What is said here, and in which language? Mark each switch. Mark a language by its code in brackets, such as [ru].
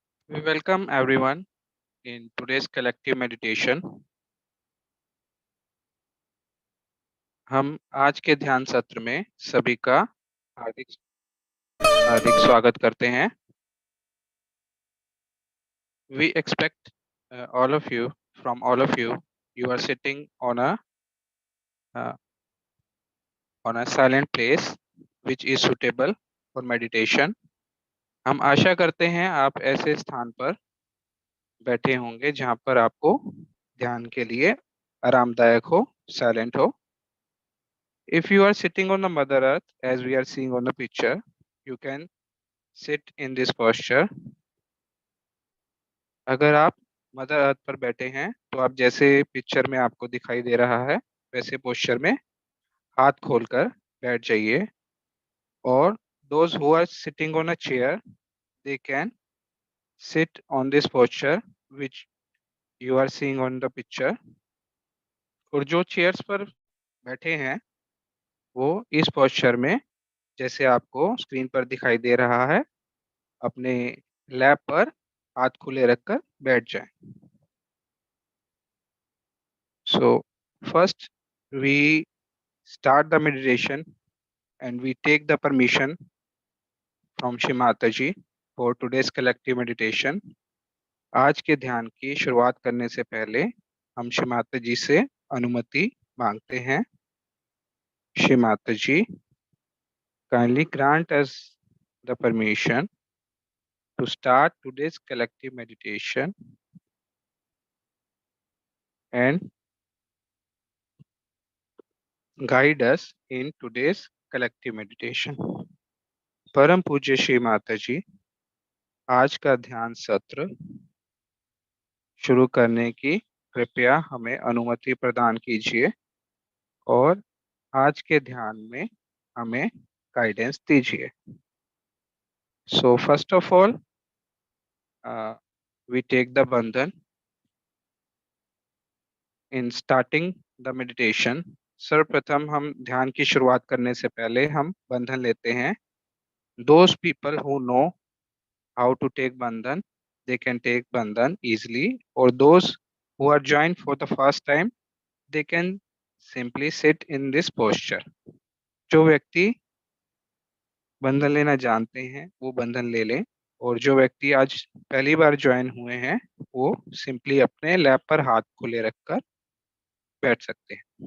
[en] We welcome everyone in today's collective meditation. [hi] हम आज के ध्यान सत्र में सभी का हार्दिक हार्दिक स्वागत करते हैं. [en] We expect all of you from all of you. You are sitting uh, on a silent place which is suitable for meditation. [hi] हम आशा करते हैं आप ऐसे स्थान पर बैठे होंगे जहां पर आपको ध्यान के लिए आरामदायक हो, साइलेंट हो. [en] If you are sitting on the Mother Earth, as we are seeing on the picture, you can sit in this posture. [hi] अगर आप मदर अर्थ पर बैठे हैं तो आप जैसे पिक्चर में आपको दिखाई दे रहा है वैसे पोस्चर में हाथ खोलकर बैठ जाइए. [en] और those who are sitting on a chair, they can sit on this posture which you are seeing on the picture. [hi] और जो चेयर्स पर बैठे हैं वो इस पोस्चर में जैसे आपको स्क्रीन पर दिखाई दे रहा है अपने लैप पर हाथ खुले रखकर बैठ जाएं. [en] So first we start the meditation and we take the permission from Shri Mataji for today's collective meditation. [hi] आज के ध्यान की शुरुआत करने से पहले हम श्री माता जी से अनुमति मांगते हैं. [en] Shri Mata ji, kindly grant us the permission to start today's collective meditation and guide us in today's collective meditation. [hi] परम पूज्य श्री माता जी, आज का ध्यान सत्र शुरू करने की कृपया हमें अनुमति प्रदान कीजिए और आज के ध्यान में हमें गाइडेंस दीजिए. [en] So first of all we take the bandhan in starting the meditation. [hi] सर्वप्रथम हम ध्यान की शुरुआत करने से पहले हम बंधन लेते हैं. [en] Those people who know how to take bandhan, they can take bandhan easily, or those who are joined for the first time, they can simply sit in this posture. [hi] जो व्यक्ति बंधन लेना जानते हैं वो बंधन ले लें और जो व्यक्ति आज पहली बार ज्वाइन हुए हैं वो सिंपली अपने लैप पर हाथ खुले रखकर बैठ सकते हैं.